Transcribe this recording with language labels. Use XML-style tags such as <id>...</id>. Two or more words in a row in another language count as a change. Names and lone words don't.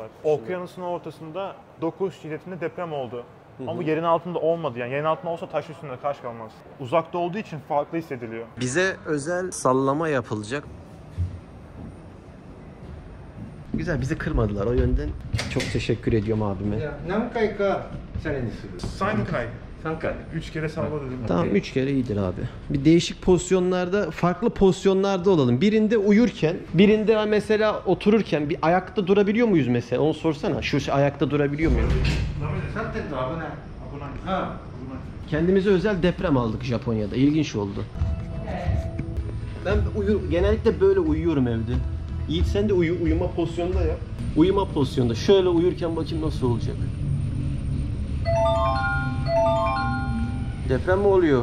<tr>Okyanusun ortasında 9 şiddetinde deprem oldu. Ama bu yerin altında olmadı yani. Yerin altında olsa taş üstünde taş kalmaz. Uzakta olduğu için farklı hissediliyor. Bize özel sallama yapılacak. Güzel, bizi kırmadılar o yönden. Çok teşekkür ediyorum abime.</tr> <ja>何回かチャレンジする。 Sankay. 3回。</ja> <tr>3 kere salla dedim. Tamam, 3 kere iyidir abi. Bir değişik pozisyonlarda, farklı pozisyonlarda olalım. Birinde uyurken, birinde mesela otururken bir ayakta durabiliyor muyuz mesela? Onu sorsana. Şu ayakta durabiliyor muyuz?</tr> <ja>立ってると危ない。危ない。うん。</ja> <tr>Kendimize özel deprem aldık Japonya'da. İlginç oldu. Ben genellikle böyle uyuyorum evde. Yiğit sen de uyuma pozisyonunda yap. Uyuma pozisyonda. Şöyle uyurken bakayım nasıl olacak. Deprem mi oluyor?</tr>